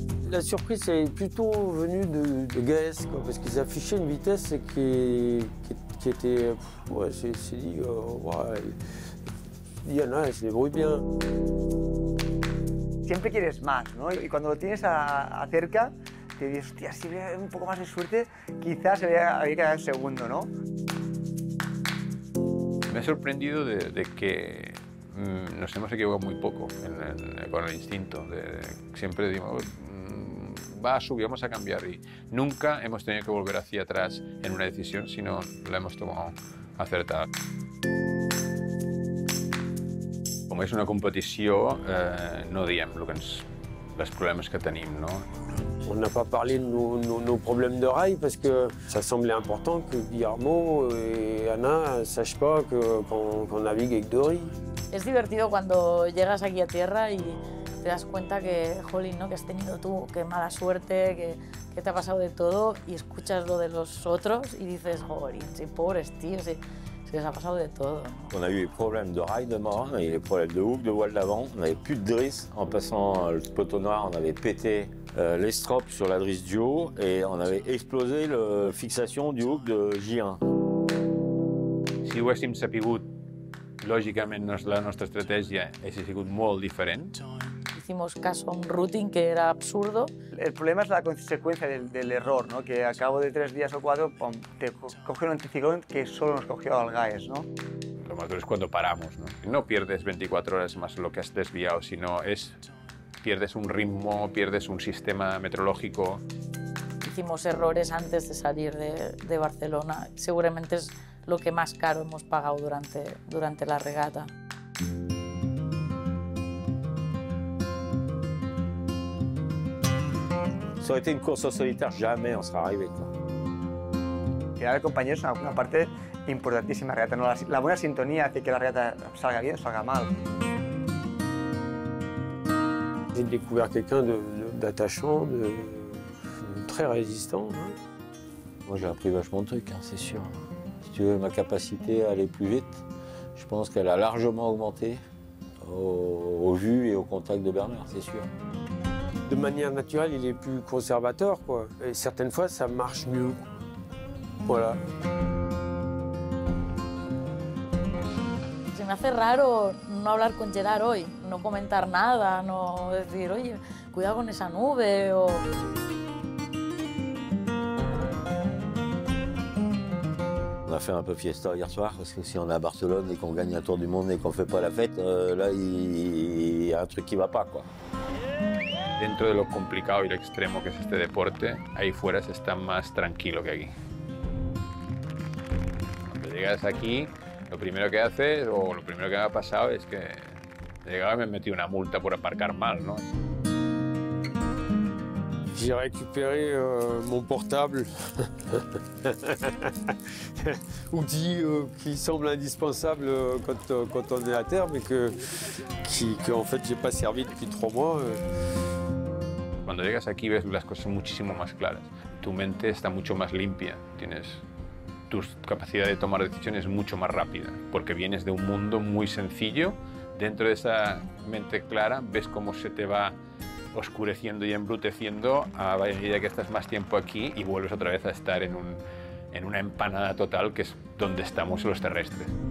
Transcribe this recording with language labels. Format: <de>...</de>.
<fr>La surprise est plutôt venue de Gaès, quoi, parce qu'ils affichaient une vitesse qui était... Ouais, c'est dit, ouais, Diana, se débrouille bien.</fr> <es>Siempre quieres más, ¿no? Y cuando lo tienes cerca, te dices, hostia, si hubiera un poco más de suerte, quizás habría quedado en segundo, ¿no? Me ha sorprendido de que nos hemos equivocado muy poco con el instinto. Siempre digo, va a subir, vamos a cambiar, y nunca hemos tenido que volver hacia atrás en una decisión, sino la hemos tomado acertada.</es> <ca>Com és una competició, no diem els problemes que tenim, no?</ca> <fr>On n'a pas parlé de nos problèmes de rail parce que ça semblait important que Guillermo et Ana ne sachent pas qu'on navigue avec deux riz.</fr> <es>Es divertido cuando llegas aquí a tierra y te das cuenta que, jolín, ¿no? Que has tenido tú, qué mala suerte, que te ha pasado de todo, y escuchas lo de los otros y dices, jolín, sí, pobres tíos, sí, les ha pasado de todo, ¿no?</es> <fr>On a eu les problèmes de rail de marin et les problèmes de hook de voile d'avant. On n'avait plus de drisse. En passant le poteau noir, on avait pété les strops sur la drisse du haut et on avait explosé la fixation du hook de J1.</fr> <ca>Si ho haguéssim sapigut, lògicament la nostra estratègia hauria sigut molt diferent.</ca> <es>Hicimos caso a un routing que era absurdo. El problema es la consecuencia del error, ¿no? Que a cabo de 3 días o 4 te coge un anticiclón que solo nos cogió al Gaès, ¿no? Lo más duro es cuando paramos, ¿no? No pierdes 24 horas más lo que has desviado, sino pierdes un ritmo, pierdes un sistema meteorológico. Hicimos errores antes de salir de Barcelona. Seguramente es lo que más caro hemos pagado durante la regata.</es> <fr>Ça aurait été une course en solitaire, jamais on serait arrivé.</fr> <es>Crear el compañero es una parte importantísima de la regata, ¿no? La buena sintonía hace que la regata salga bien o salga mal.</es> <fr>J'ai découvert quelqu'un d'attachant, de très résistant. Hein. Moi, j'ai appris vachement de trucs, hein, c'est sûr. Si tu veux, ma capacité à aller plus vite, je pense qu'elle a largement augmenté au vu et au contact de Bernard, c'est sûr. De manière naturelle, il est plus conservateur, quoi. Et certaines fois, ça marche mieux. Voilà.</fr> <es>Se me hace raro no hablar con Gerard hoy, no comentar nada, no decir, oye, cuidado con esa nube, o...</es> <fr>On a fait un peu fiesta hier soir, parce que si on est à Barcelone et qu'on gagne un tour du monde et qu'on fait pas la fête, là, il y a un truc qui va pas, quoi.</fr> <es>Dentro de lo complicado y lo extremo que es este deporte, ahí fuera se está más tranquilo que aquí. Cuando llegas aquí, lo primero que haces, o lo primero que me ha pasado, es que llegaba y me metí una multa por aparcar mal, ¿no?</es> <fr>J'ai récupéré mon portable, outil qui semble indispensable quand on est à terre, mais que en fait j'ai pas servi depuis 3 mois.</fr> <ca>Quan</ca> <es>Cuando llegas aquí ves las cosas muchísimo más claras. Tu mente está mucho más limpia, tu capacidad de tomar decisiones mucho más rápida, porque vienes de un mundo muy sencillo. Dentro de esa mente clara ves cómo se te va oscureciendo y embruteciendo a medida que estás más tiempo aquí y vuelves otra vez a estar en una empanada total, que es donde estamos los terrestres.</es>